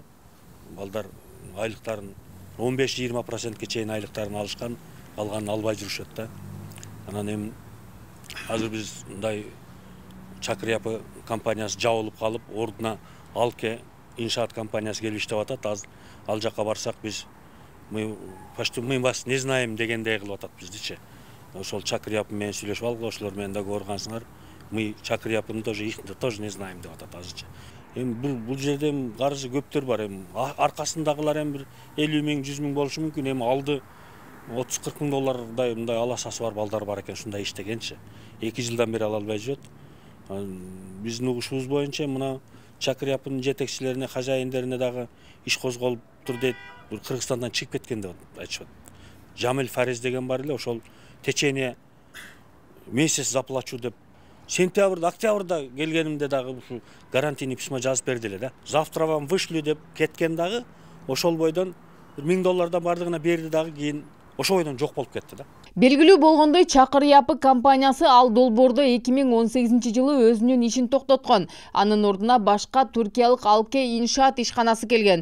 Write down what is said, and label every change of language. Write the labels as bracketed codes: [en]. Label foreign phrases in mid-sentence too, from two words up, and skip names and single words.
[ky] Балдар айлыктарын 15-20%ке чейин айлыктарын алышкан, калганын албай жүрүшөт да. Анан эми азыр биз мындай Чакыр Yapı компаниясы жабылып калып, ордуна Алке иншаат компаниясы келип иштеп атат. Ал жакка барсак биз [ru] мы вас не знаем [ky] дегендей кылып атат биздичи. Ошол Чакыр Yapı менен сүйлөшүп алып, ошолор менен да көргөнсүңөр, [ru] мы Чакыр Yapıны тоже не знаем [ky] деп атат азырча. Эми бул жерде каржы көптөр бар. Эми аркасындагылар эми бир 50 000, 100 000 болушу мүмкүн. Эми алды 30-40 000 доллардай мындай алашасы бар балдар бар экен, ушундай иштегенчи. 2 жылдан бери ала албай жүрөт. Биздин угушубуз боюнча мына Чакыр Yapıнын жетекчилерине, хажайындерине дагы иш козголуптур дейт. Бир Кыргызстандан чыгып кеткен деп айтышат. Жамил Фарез деген бар эле, ошол [ru] течение месяц заплачу [ky] деп сентябрда, октябрда келгенимде дагы ушу [ru] гарантийный письмо [ky] жазып берди эле да. [ru] Завтра вам вышлю [ky] деп кеткен дагы ошол бойдон $1000 бардыгына берди дагы, кийин ошол бойдон жок болуп кетти да. Белгилүү болгондой, Чакыр Yapı компаниясы ал долбоордо 2018 жылы өзүнүн ишин токтоткон. Анын ордуна башка туркиялык Алке иншаат ишканасы келген.